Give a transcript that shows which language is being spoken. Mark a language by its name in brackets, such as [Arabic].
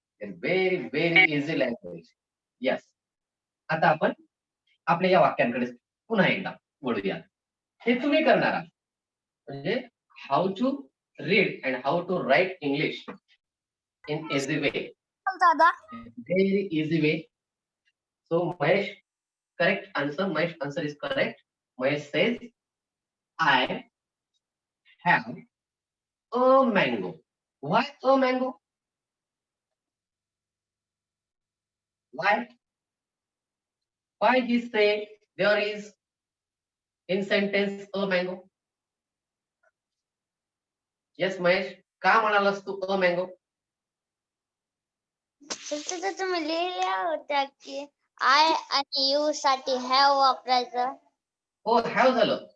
[English] Very very easy language. [Marathi] Yes, आता आपण आपल्या या वाक्यांकडे पुन्हा एकदा वळूया. हे तुम्ही करणार आहात, म्हणजे [English] How to read and how to write English in easy way. [Marathi] दादा. [English] Very easy way. So Mahesh, correct answer. Mahesh answer is correct. Mahesh says, I have a mango. Why a mango? Why? why he say there is in sentence a mango? [Marathi] Yes, Mahesh, का म्हणालास तू [English] a mango? [Marathi] तिथे तुम्ही लिहिल्या होत्या की I आणि you साठी have वापरायचं. हो, [English] have [Marathi] झालं.